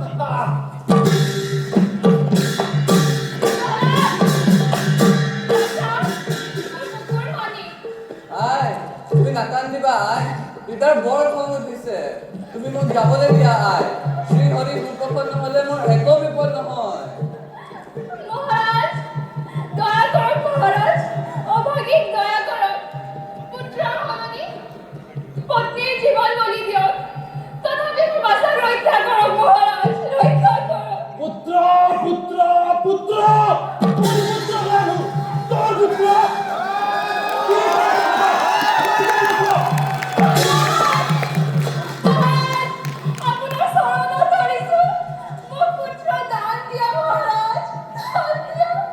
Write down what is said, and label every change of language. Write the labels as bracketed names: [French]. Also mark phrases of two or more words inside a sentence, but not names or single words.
[Assamese] আই, তুমি নাকান্দিবা আই, পিতাৰ বৰ খং উঠিছে। তুমি মোক যাবলৈ দিয়া আই। শ্ৰী হৰি সুপ্ৰসন্ন নহলে মোৰ একো বিপদ নহয়। [Bangla] মহারাজ, দয়া করুন মহারাজ, অভাগীক দয়া করুন। [Assamese] পুত্ৰৰ সলনি পত্নীৰ জীৱন বলি দিয়ক, তথাপি মোৰ বাচা ৰক্ষা কৰক মহাৰাজ, ৰক্ষা কৰক। পুত্ৰ পুত্ৰ পুত্ৰ, তোৰ পুত্ৰ জানো, তোৰ পুত্ৰ। আপোনাৰ চৰণত ধৰিছো, মোক পুত্ৰ দান দিয়া মহাৰাজ, দান দিয়া।